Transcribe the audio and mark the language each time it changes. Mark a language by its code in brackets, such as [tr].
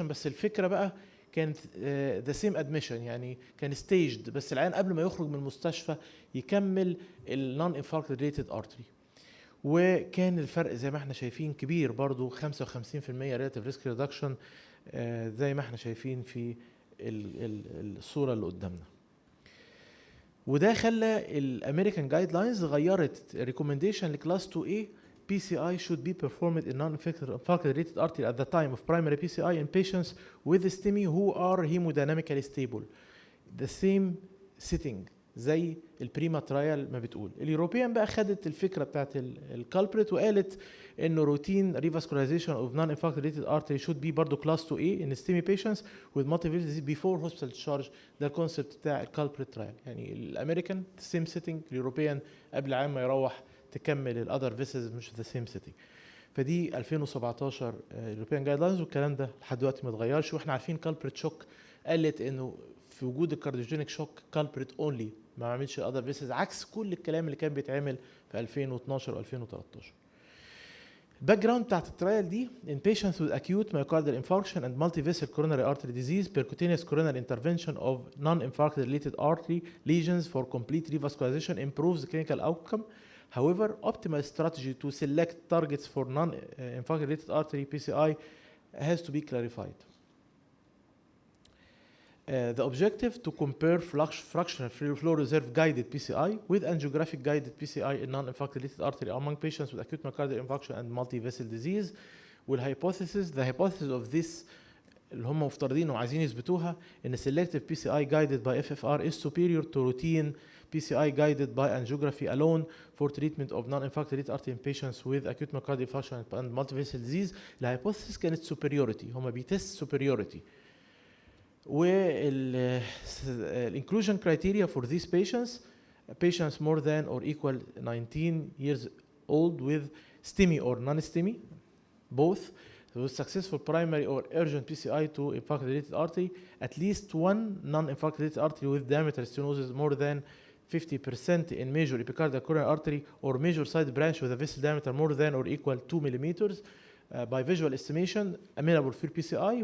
[ar] بس الفكرة بقى كانت [en] the same admission، [ar] يعني كان staged، بس العيان قبل ما يخرج من المستشفى يكمل ال non-infarct related artery. وكان الفرق زي ما احنا شايفين كبير برضو [en] 55% relative risk reduction [ar] زي ما احنا شايفين في الصورة اللي قدامنا. وده خلى الامريكان جايد لاينز غيرت ريكومنديشن لكلاس [en] 2A PCI should be performed in non-infarct related artery at the time of primary PCI in patients with STEMI who are hemodynamically stable. The same setting [ar] زي البريما ترايل ما بتقول. اليوروبيان بقى خدت الفكرة بتاعت الكالبريت وقالت انه روتين [en] revascularization of non-infarct related artery should be برضو class 2A in STEMI patients with multiple disease before hospital discharge. [ar] ده الكونسبت بتاع الكالبريت ترايل. يعني الامريكان [en] same setting، [ar] اليوروبيان قبل عام ما يروح تكمل الاذر فيسز مش ذا سيم سيتي. فدي 2017 اليوروبيان جايد لاينز، والكلام ده لحد دلوقتي ما اتغيرش. واحنا عارفين كالبريت شوك قالت انه في وجود الكارديوجينيك شوك كالبريت اونلي ما عملش الاذر فيسز، عكس كل الكلام اللي كان بيتعمل في 2012 و2013. الباك جراوند بتاعت الترايل دي [en] in patients with acute myocardial infarction and multivessel coronary artery disease percutaneous coronary intervention of non-infarct related artery lesions for complete revascularization improves the clinical outcome. However, optimal strategy to select targets for non-infarct related artery PCI has to be clarified. The objective to compare fractional free flow reserve guided PCI with angiographic guided PCI in non-infarct-related artery among patients with acute myocardial infarction and multi-vessel disease. The hypothesis of this [ar] اللي هم مفترضين وعايزين يثبتوها ان [en] selective PCI guided by FFR is superior to routine PCI guided by angiography alone for treatment of non-infarct-related artery in patients with acute myocardial infarction and multi-vessel disease. [ar] الهايبوثيسيس كانت superiority، هم بيتست superiority. [en] والinclusion criteria for these patients more than or equal 19 years old with STEMI or non-STEMI, both, with successful primary or urgent PCI to infarct-related artery, at least one non-infarct-related artery with diameter stenosis more than 50% in major epicardial coronary artery or major side branch with a vessel diameter more than or equal 2 millimeters by visual estimation amenable for PCI.